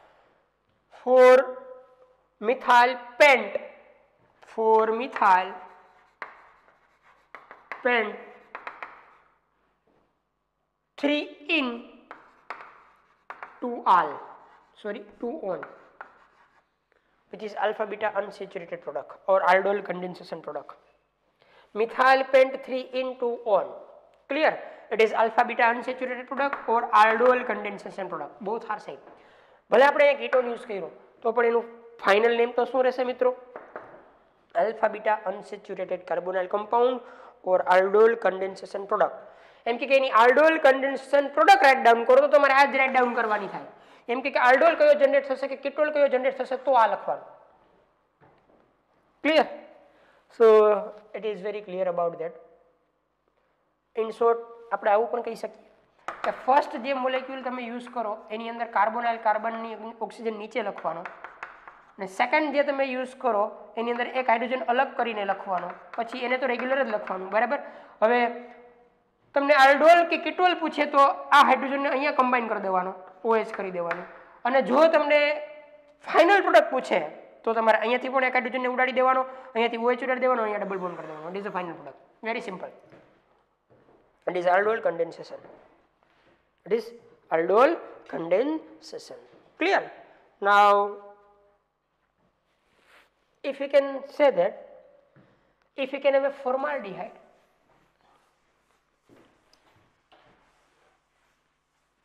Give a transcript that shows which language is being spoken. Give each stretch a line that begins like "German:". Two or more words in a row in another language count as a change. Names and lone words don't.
English: 4-methyl pent, 4-methyl pent 3 in 2 al, sorry 2 on, which is alpha beta unsaturated product or aldol condensation product. Methyl pent 3 in 2 on. Clear? It is alpha beta unsaturated product or aldol condensation product. Both are same.
Gujarati: ભલે આપણે એક કીટોન યુઝ કર્યો તો પણ એનું
English: final name
Gujarati: તો શું રહેશે મિત્રો?
English: alpha beta unsaturated carbonyl compound or aldol condensation product.
Gujarati: એમ કે એની
English: aldol condensation product write down
Gujarati: કરો તો તમારે આ જ
English: write down
Gujarati: કરવાની થાય. એમ કે aldol કયો જનરેટ થશે કે કેટોલ કયો જનરેટ થશે તો આ લખવાનું.
English: ક્લિયર? So it is very clear about that. In short,
Gujarati: આપણે આવું પણ કહી શકીએ કે ફર્સ્ટ જે મોલેક્યુલ તમે યુઝ કરો એની અંદર કાર્બોનાઇલ કાર્બનની ઓક્સિજન નીચે લખવાનો અને સેકન્ડ જે તમે યુઝ કરો એની અંદર એક હાઇડ્રોજન અલગ કરીને લખવાનો, પછી એને તો રેગ્યુલર જ લખવાનું, બરાબર. હવે તમને આલ્ડોલ કે કેટોલ પૂછે તો આ હાઇડ્રોજનને અહીંયા કમ્બાઈન કરી દેવાનો, OH કરી દેવાનું, અને જો તમને
English: final product
Gujarati: પૂછે તો તમારે અહીંયાથી પણ એક હાઇડ્રોજનને ઉડાડી દેવાનો, અહીંયાથી OH ઉડાડી દેવાનો, અહીંયા
English: double bond
Gujarati: કરી દેવાનો.
English: It is a final product. Very simple. It is aldol condensation. It is aldol condensation. Clear? Now, if we can say that, if we can have a formaldehyde,